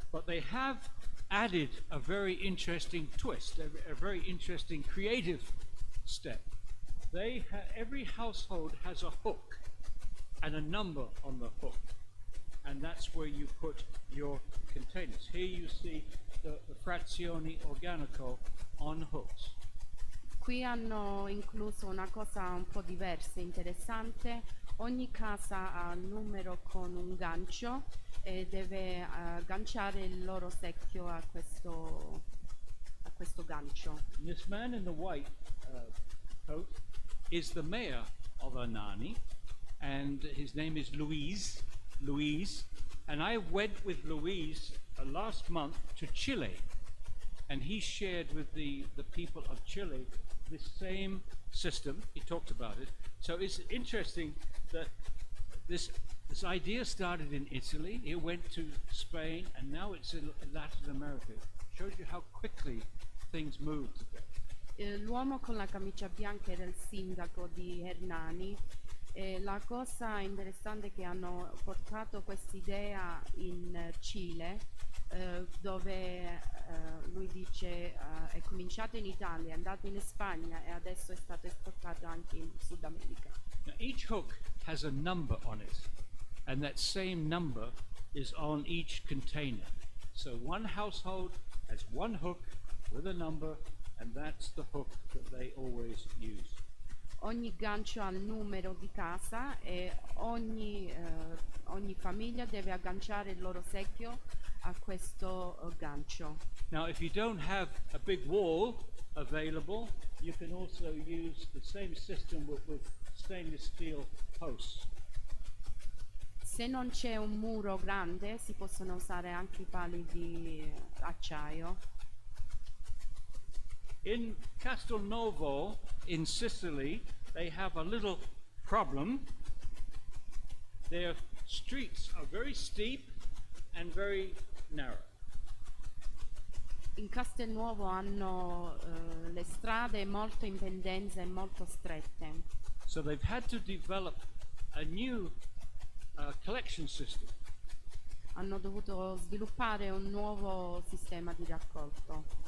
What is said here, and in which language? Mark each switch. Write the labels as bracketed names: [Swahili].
[English] But they have added a very interesting twist, a very interesting creative step. Every household has a hook and a number on the hook, and that's where you put your containers. Here you see the frazioni organico on hooks. [Italian] Qui hanno incluso una cosa un po' diversa, interessante. Ogni casa ha un numero con un gancio e deve agganciare il loro secchio a questo gancio. [English] This man in the white coat is the mayor of Anani, and his name is Luis, and I went with Luis last month to Chile, and he shared with the people of Chile this same system. He talked about it. So it's interesting that this idea started in Italy, it went to Spain, and now it's in Latin America. It shows you how quickly things move today. [Italian] L'uomo con la camicia bianca era il sindaco di Hernani. La cosa interessante è che hanno portato quest'idea in Cile, dove lui dice è cominciato in Italia, è andato in Spagna e adesso è stato esportato anche in Sud America. [English] Now, each hook has a number on it, and that same number is on each container. So one household has one hook with a number, and that's the hook that they always use. [Italian] Ogni gancio ha il numero di casa e ogni famiglia deve agganciare il loro secchio a questo gancio. [English] Now, if you don't have a big wall available, you can also use the same system with stainless steel posts. [Italian] Se non c'è un muro grande, si possono usare anche i pali di acciaio. [English] In Castelnuovo, in Sicily, they have a little problem. Their streets are very steep and very narrow. [Italian] In Castelnuovo hanno le strade molto in pendenza e molto strette. [English] So they've had to develop a new collection system. [Italian] Hanno dovuto sviluppare un nuovo sistema di raccolto.